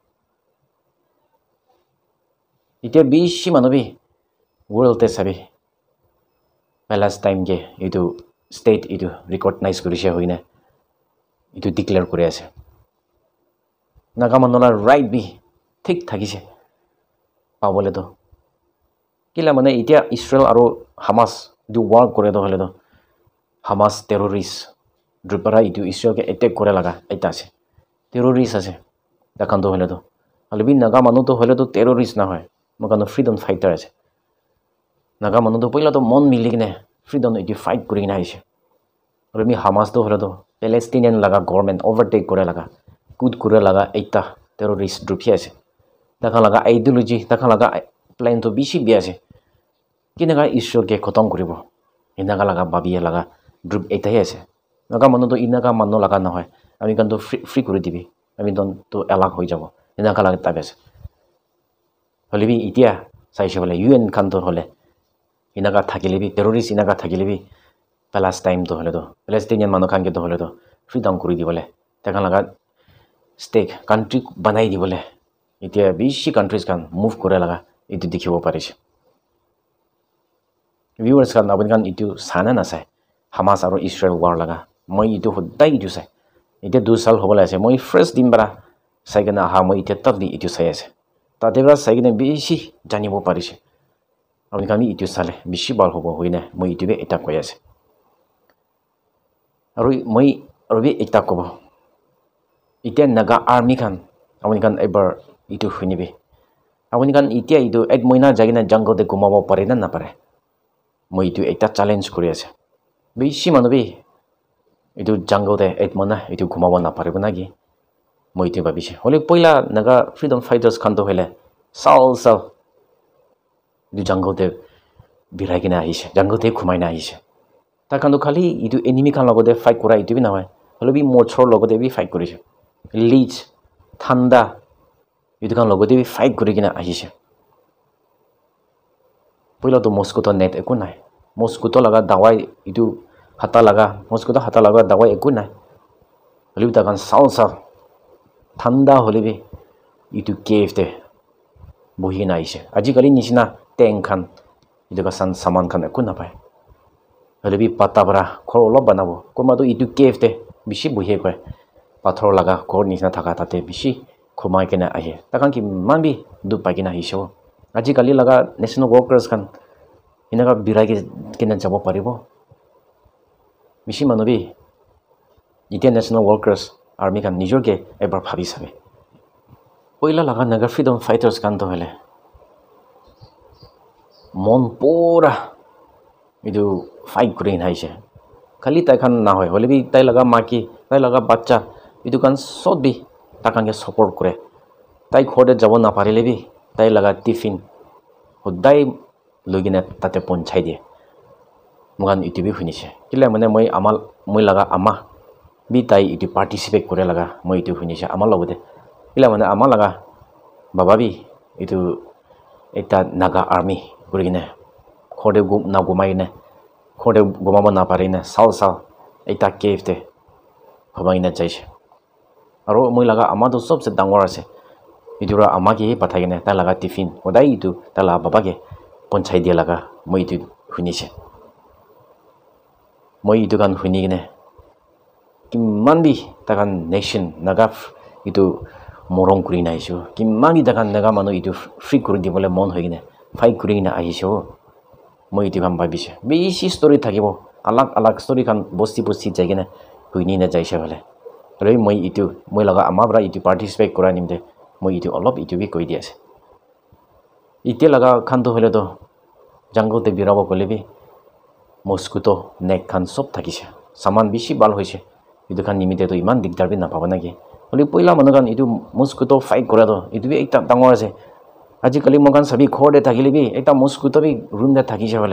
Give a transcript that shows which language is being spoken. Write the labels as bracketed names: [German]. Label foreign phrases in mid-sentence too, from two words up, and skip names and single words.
[Naga Pidgin] itia bishi manobi world te sabi Palestine ge itu state itu recognize kurise hoine itu declare kuri ase naga manula right bi thik thakise pabole to kila mane itia Israel aro Hamas du war kore do hole do Hamas terrorist drupara itu Israel ke attack kore laga eta ase terrorist ase takan do hole do albi naga manu to hole to terrorist na hoy mogano [English] freedom fighter [Naga Pidgin] ase naga manu to poila to mon mili kine freedom itu fight kuri na aise aru mi Hamas to holo to Palestinian laga government overtake kore laga kud kure laga ekta terrorist group hi ase takha laga ideology takha laga plan to bishi bi ase kinaga issue ke khatam kuribo inaga laga babiya laga group ekta hi ase naga manu to inaga manu laga na hoy ami kan to free kuri dibi ami don to alag hoi jabo inaga laga tabe ase holibi itia saise bole UN kan to hole inaga thakilebi terrorist inaga thakilebi Palestine to hole to Palestinian manu kan ke to hole to freedom kuri dibole takha laga [English] state country [Naga Pidgin] banai dibole itia bishi countries kan move kore laga itu dikhibo parise viewers kan abun kan itu sana na sai Hamas aro Israel war laga moi itu hodai itu sai ite 2 sal hobala ase moi first din bara sai gana ha moi ite tabdi itu sai ase ta debra sai gana bishi janibo parise abun kan itu sale bishi bal hobo hoine moi itu be eta koy ase aro moi robi eta kobo ite naga army kan abun kan ever itu hunibe abun kan itia itu ek moina jagina jungle de gumabo pare na pare moi itu ekta challenge kuri ase bishi manubi itu jungle de ek mona itu gumabo na pare bunagi moi itu babise hole poila naga [English] freedom fighters [Naga Pidgin] kan to hele sal itu jungle de biragina aise jungle de khumai na aise ta kan to khali itu enemy kan logode fight kura itu bi na hoy hole bi mochor logode bi fight kurise leech thanda itu kan logode bi fight kuri kina aise poila to [English] mosquito net [Naga Pidgin] eku nai mosquito laga dawai itu hata laga mosquito hata laga dawai eku nai holibi ta kan sal thanda holibi itu cave te bohi na aise aji kali nisina tank kan itu ka saman kan eku na pai holibi pata bara khor lo banabo koma to itu cave te bishi bohi koy pathor laga khor nisina thaka tate bishi khomai kena ahe takan ki manbi du pagina hisho aji kali laga [English] national workers [Naga Pidgin] kan inaga biragi kena jabo paribo bishi manubi [English] international workers army [Naga Pidgin] kan nijor ke ebar bhabi sabe poila laga naga freedom fighters kan to hele mon pura idu fight kuri naise khali tai kan na hoy holebi tai laga maki tai laga bachcha idu kan sobi takan ke support kore tai khode jabo na parilebi tai laga tiffin hodai logina tate ponchai die mugan itu bi hunise kila mane moi laga ama bi tai itu participate kore laga moi itu hunise ama logode kila mane ama laga baba bi itu eta naga army kurigine khode gum na gumai ne khode gumama na parine sal eta cave te hobai na jaise aro moi laga ama to sobse dangor ase idura ama ki pathagine ta laga tiffin hodai itu ta la baba ke ponchai dia laga moi itu hunise moi itu kan hunigine kimman bi takan nation naga itu morong kuri na isu kimman bi takan naga manu itu free kuri dibole mon hoigine fight kuri na ahiso moi itu kan babise bishi story thakibo alag story kan bosti jagine huini na jaise bole roi moi laga ama bra itu participate kora nimde moi itu olop itu bi koi diase ite laga khan to hole to jungle te birabo kolebi [English] mosquito neck [Naga Pidgin] kan sob thakise saman bishi bal hoise itu kan nimite to iman digdar bi na paba nagi holi poila manugan itu [English] mosquito fight [Naga Pidgin] kora to itu bi ekta dangor ase aji kali mogan sabi khode thakilebi ekta mosquito bi room de thakise bole